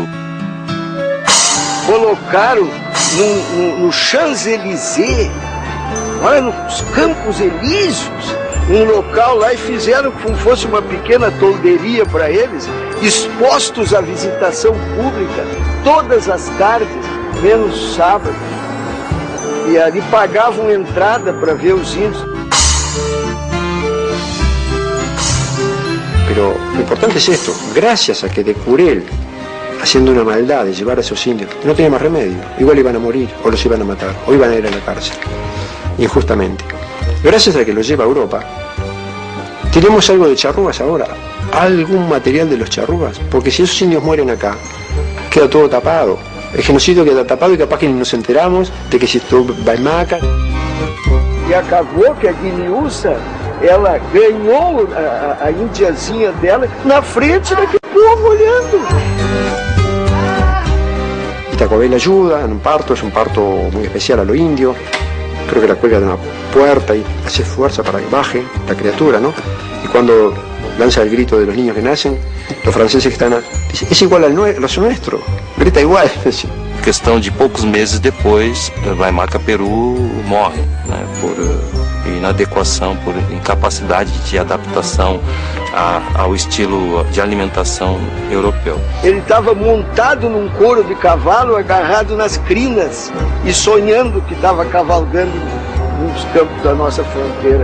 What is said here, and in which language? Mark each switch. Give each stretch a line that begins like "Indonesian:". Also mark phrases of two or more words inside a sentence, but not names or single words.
Portuguese: Colocaram no Champs-Élysées, olha, nos Campos Elíseos, um local lá, e fizeram como fosse uma pequena tolderia para eles, expostos à visitação pública todas as tardes, menos sábado. E ali pagavam entrada para ver os índios.
Spanish: Pero lo importante es esto, gracias a que de Curel, haciendo una maldad de llevar a esos indios, no tenía más remedio, igual iban a morir, o los iban a matar, o iban a ir a la cárcel. injustamente. Gracias a que lo lleva a Europa, tenemos algo de charrúas ahora, algún material de los charrúas, porque si esos indios mueren acá, queda todo tapado. El genocidio queda tapado e capaz que nos enteramos de que se estuvo Baimaca.
Portuguese: E acabou que a Guiniúça, ela ganhou a indiazinha dela na frente daquele povo olhando.
Spanish: Itacobel ayuda en un parto, es un parto muy especial a lo indio. Creo que la cuelga de una puerta y hace fuerza para que baje la criatura, ¿no? Y cuando lanza el grito de los niños que nacen, los franceses que están dicen, es igual al nuestro, grita igual.
Portuguese: Questão de poucos meses depois, Waimaca Peru morre, né, por inadequação, por incapacidade de adaptação ao estilo de alimentação europeu. Ele estava montado num couro de cavalo, agarrado nas crinas e sonhando que estava cavalgando nos campos da nossa fronteira.